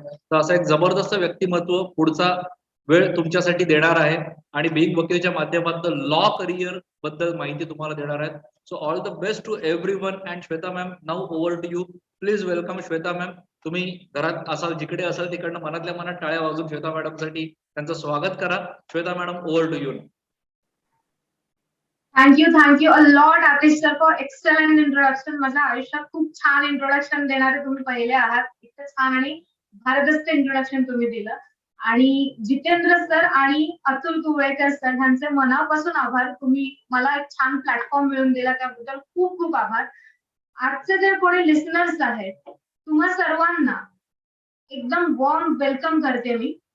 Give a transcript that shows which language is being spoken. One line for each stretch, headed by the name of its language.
Marathi: तर असं एक जबरदस्त व्यक्तिमत्व पुढचा वेळ तुमच्यासाठी देणार आहे आणि बीइंग वकीलच्या माध्यमातून लॉ करिअर बद्दल माहिती तुम्हाला देणार आहेत.
English: So all the best to everyone and Shweta ma'am, now over to you. Please welcome
Marathi: Shweta ma'am. तुम्ही घरात असाल, जिकडे असाल तिकडनं मनातल्या मनात टाळ्या वाजून श्वेता मॅडमसाठी त्यांचं स्वागत करा.
English: Shweta madam, over to you. Thank you a lot Atish sir for excellent introduction.
Marathi: माझ्या आयुष्यात खूप छान इंट्रोडक्शन देणारे तुम्ही पहिले आहात. इतकं छान आणि भारदस्त इंट्रोडक्शन तुम्ही दिलं. आणि जितेंद्र सर आणि अतुल कुवळेकर सर यांचे मनापासून आभार. तुम्ही मला एक छान प्लॅटफॉर्म मिळवून दिला, त्याबद्दल खूप खूप आभार. आजचे जे कोणी लिसनर्स आहेत तुम्हा सर्वांना एकदम वॉर्म वेलकम करते मी.